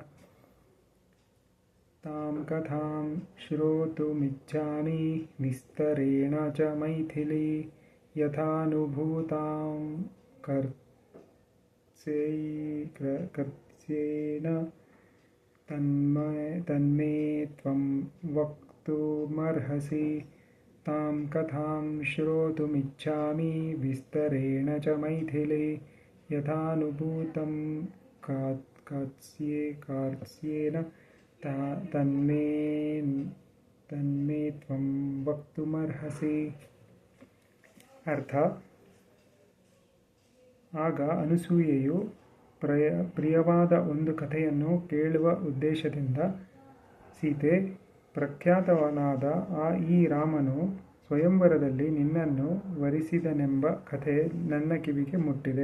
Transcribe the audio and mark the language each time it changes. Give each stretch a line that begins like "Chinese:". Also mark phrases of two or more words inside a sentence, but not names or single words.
Sanskrit: ತಾಂ ಕಥಾಂ ಶ್ರೋತುಮಿಚ್ಛಾಮಿ ವಿಸ್ತರೇಣ ಚ ಮೈಥಿಲಿ ಯಥಾನುಭೂತಾಂ ಕರ್ತ್ಸ್ಯೇನ ತನ್ಮೇ ತ್ವಂ ವಕ್ತುಮರ್ಹಸಿ. ತಾಂ ಕಥಾಂ ಶ್ರೋತುಮಿಚ್ಛಾಮಿ ವಿಸ್ತರೇಣ ಚ ಮೈಥಿಲಿ ಯಥಾನುಭೂತಂ ಕರ್ತ್ಸ್ಯೇನ ತನ್ಮೇ ತ್ವಂ ವಕ್ತುಮರ್ಹಸಿ.
Kannada: ಅರ್ಥ: ಆಗ ಅನಸೂಯೆಯು ಪ್ರಿಯವಾದ ಒಂದು ಕಥೆಯನ್ನು ಕೇಳುವ ಉದ್ದೇಶದಿಂದ, ಸೀತೆ, ಪ್ರಖ್ಯಾತವನಾದ ಈ ರಾಮನು ಸ್ವಯಂವರದಲ್ಲಿ ನಿನ್ನನ್ನು ವರಿಸಿದನೆಂಬ ಕಥೆ ನನ್ನ ಕಿವಿಗೆ ಮುಟ್ಟಿದೆ.